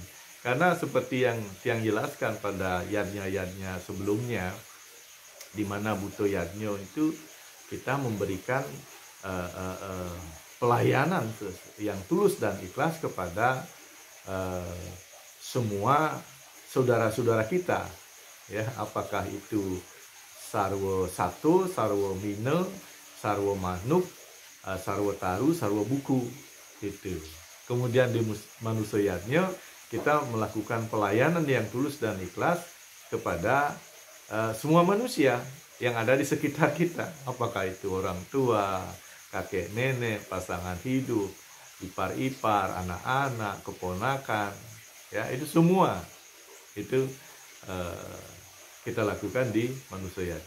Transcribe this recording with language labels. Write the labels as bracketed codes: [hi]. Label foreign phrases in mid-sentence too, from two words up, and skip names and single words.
[id] Karena seperti yang jelaskan pada yadnya sebelumnya, di mana Buto Yadnyo itu kita memberikan pelayanan yang tulus dan ikhlas kepada semua saudara-saudara kita, ya, apakah itu sarwa satu, sarwa mine, sarwa manuk, sarwa taru, sarwa buku, gitu. Kemudian di Manusia Yadnya kita melakukan pelayanan yang tulus dan ikhlas kepada semua manusia yang ada di sekitar kita, apakah itu orang tua, kakek nenek, pasangan hidup, ipar-ipar, anak-anak, keponakan, ya, itu semua itu kita lakukan di Manusia Yadnya.